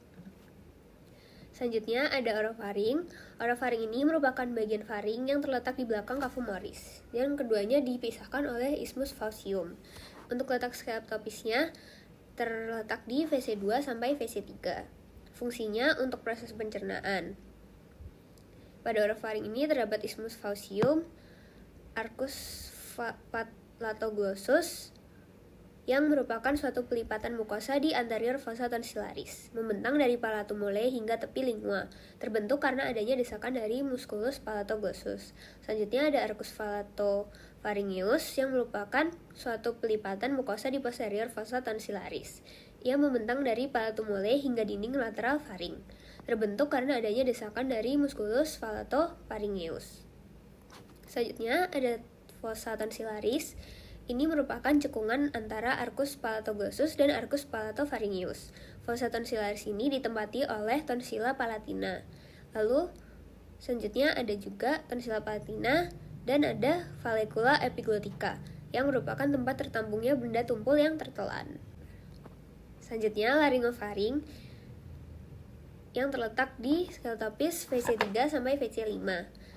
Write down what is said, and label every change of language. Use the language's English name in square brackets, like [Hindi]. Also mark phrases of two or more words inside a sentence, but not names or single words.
[Indonesian] Selanjutnya ada orofaring. Orofaring ini merupakan bagian faring yang terletak di belakang [Latin] cavum oris. [Indonesian] Yang keduanya dipisahkan oleh [Latin] isthmus faucium. [Indonesian] Untuk letak skeletopisnya terletak di VC2 sampai VC3. Fungsinya untuk proses pencernaan. Pada orofaring ini terdapat [Latin] isthmus faucium, arcus palatoglossus [Indonesian] yang merupakan suatu pelipatan mukosa di anterior [Latin] fossa tonsillaris, [Indonesian] membentang dari [Latin] palatum mole [Indonesian] hingga tepi lingua, terbentuk karena adanya desakan dari [Latin] musculus palatoglossus. [Indonesian] Selanjutnya ada [Latin] arcus palatopharyngeus [Indonesian] yang merupakan suatu pelipatan mukosa di posterior [Latin] fossa tonsillaris. [Indonesian] Ia membentang dari [Latin] palatum mole [Indonesian] hingga dinding lateral faring, terbentuk karena adanya desakan dari [Latin] musculus palatopharyngeus. [Indonesian] Selanjutnya ada [Latin] fossa tonsillaris. [Indonesian] Ini merupakan cekungan antara [Latin] arcus palatoglossus [Indonesian] dan [Latin] arcus palatopharyngeus. Fossa tonsillaris [Indonesian] ini ditempati oleh [Latin] tonsilla palatina. [Indonesian] Lalu selanjutnya ada juga [Latin] tonsilla palatina [Indonesian] dan ada [Latin] vallecula epiglottica [Indonesian] yang merupakan tempat tertampungnya benda tumpul yang tertelan. Selanjutnya laryngofaring yang terletak di skeletopis VC3 sampai VC5.